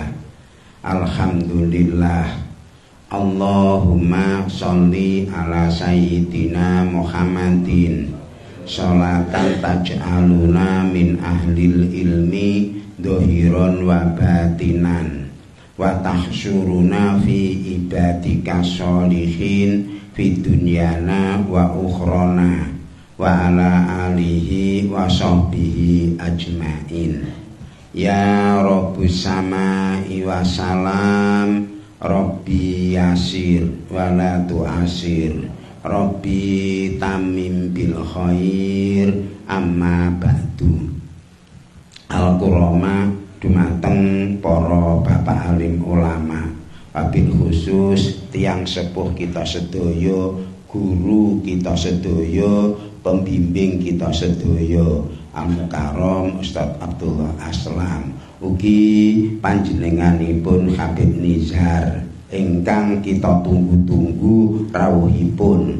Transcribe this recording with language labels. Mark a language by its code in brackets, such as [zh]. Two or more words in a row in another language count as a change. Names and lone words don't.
[ar] الحمد لله. اللهم صل على سيدنا محمد صلاة تجعلنا من أهل العلم ظاهرا وباطنا وتحشرنا في عبادك الصالحين في دنيانا وأخرانا وعلى آله وصحبه أجمعين. يا رب السماء والسلام، رب يسر ولا تعسر، رب تمم بالخير، أما بعد. [jv] Al-Qur'ama dumateng para bapak alim ulama, [ar] وبالخصوص [jv] tiang sepuh kita sedaya, guru kita sedaya, pembimbing kita sedaya, Al-Mukarram Ustaz Abdullah Aslam, ugi panjenenganipun Habib Nizar ingkang kita tunggu-tunggu rawuhipun.